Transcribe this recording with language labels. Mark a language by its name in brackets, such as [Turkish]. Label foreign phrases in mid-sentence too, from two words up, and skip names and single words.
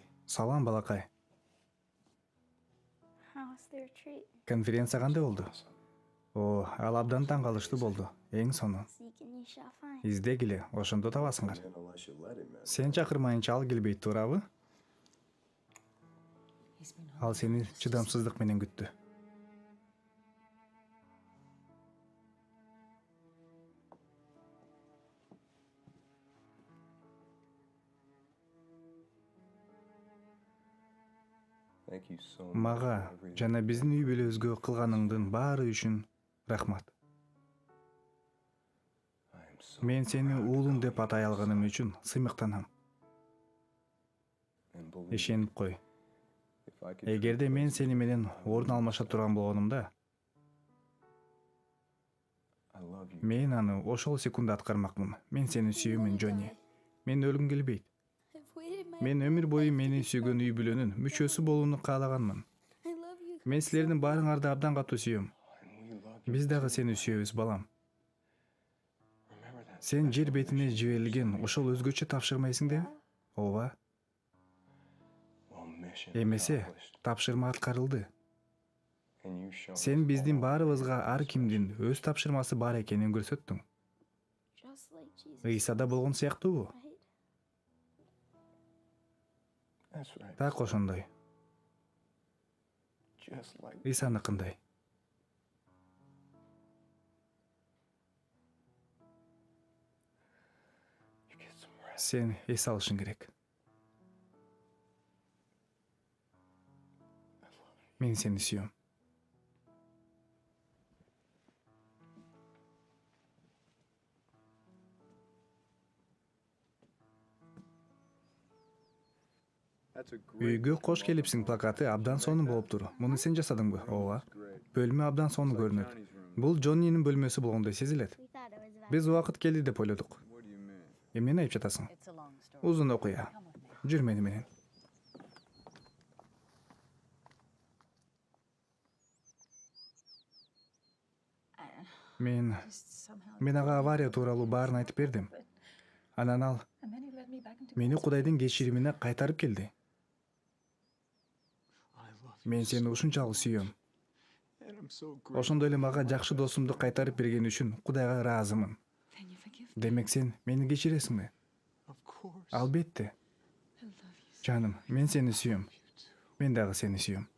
[Kyrgyz] салам балакай. [English] How was the retreat? [Kyrgyz] Конференция кандай болду? Ал абдан таң калыштуу болду. Эң сону. [English] Seek and ye shall find. [Kyrgyz] Издегиле, ошондо табасыңар. [English] Man, unless you let him, man. [Kyrgyz] Сен чакырмайынча ал келбейт туурабы? [English] he's been [Kyrgyz] Ал сени чыдамсыздык менен күттү. [English] Thank you so much. [Kyrgyz] Мага [English] for everything. [Kyrgyz] жана биздин үй бүлөбүзгө кылганыңдын баары үчүн рахмат. [English] I am so [Kyrgyz] Мен сени [English] proud to [Kyrgyz] уулум [English] call [Kyrgyz] деп [English] you [Kyrgyz] атай [English] my [Kyrgyz] алганым [English] son. [Kyrgyz] үчүн сыймыктанам. [English] And believe me, [Kyrgyz] Ишенип кой. [English] if I could [Kyrgyz] Эгерде [English] trade [Kyrgyz] мен [English] places [Kyrgyz] сени [English] with [Kyrgyz] менен [English] you, I [Kyrgyz] орун [English] would. [Kyrgyz] алмаша турган болгонумда, [English] I love you. [Kyrgyz] мен аны ошол секундда аткармакмын. Мен сени сүйөмүн, Джонни. Мен өлгүм келбейт. [English] I've waited my [Kyrgyz] Мен өмүр бою мени сүйгөн үй бүлөнүн мүчөсү болууну каалаганмын. [English] I love you. [Kyrgyz] Мен силердин баарыңарды абдан катуу сүйөм. [English] And we love you [Kyrgyz] Биз дагы [English] too, [Kyrgyz] сени [English] man. [Kyrgyz] сүйөбүз, балам. [English] Remember that [Kyrgyz] Сен жер [English] special [Kyrgyz] бетине [English] mission you [Kyrgyz] жиберилген [English] submitted? [Kyrgyz] ошол өзгөчө тапшырмайсыңбы? Ооба. [English] Well, mission [Kyrgyz] Эмесе, [English] accomplished. [Kyrgyz] тапшырма аткарылды. [English] And you shown [Kyrgyz] Сен [English] us [Kyrgyz] биздин [English] all [Kyrgyz] баарыбызга [English] our [Kyrgyz] ар кимдин [English] special. [Kyrgyz] өз тапшырмасы бар экенин көрсөттүң. [English] Just like Jesus. [Kyrgyz] Ыйсада болгон сыяктуубу? [English] Right? That's right. [Kyrgyz] Так ошондой. [English] Just like [Kyrgyz] Ыйсаныкындай. [English] you get some rest. [Kyrgyz] Сен эс алышың керек. Мен сени сүйөм. [English] That's a great [Kyrgyz] Үйгө кош келипсиң плакаты абдан сонун болуптур. Муну сен жасадыңбы? Ооба. Бөлмө абдан сонун көрүнөт. Бул Джоннинин бөлмөсү болгондой сезилет. [English] We thought it was about [Kyrgyz] Биз убакыт келди деп ойлодук. [English] What do you mean? [Kyrgyz] Эмнени айтып жатасың? [English] It's a long story. [Kyrgyz] Узун окуя. [English] Come with me. [Kyrgyz] Жүр мени менен. Мен [English] Just somehow. [Kyrgyz] мен ага авария тууралуу баарын айтып бердим. Анан ал [English] And then he led me back into [Kyrgyz] мени [English] God's [Kyrgyz] Кудайдын кечиримине кайтарып келди. [English] I love you. [Kyrgyz] Мен сени ушунчалык сүйөм. [English] And I'm so grateful. [Kyrgyz] Ошондой эле мага жакшы досумду кайтарып берген үчүн Кудайга ыраазымын. [English] Then you forgive me. [Kyrgyz] Демек сен мени кечиресиңби? [English] Of course. [Kyrgyz] Албетте. [English] I love you. [Kyrgyz] Жаным, мен сени сүйөм. [English] You too. [Kyrgyz] Мен дагы сени сүйөм.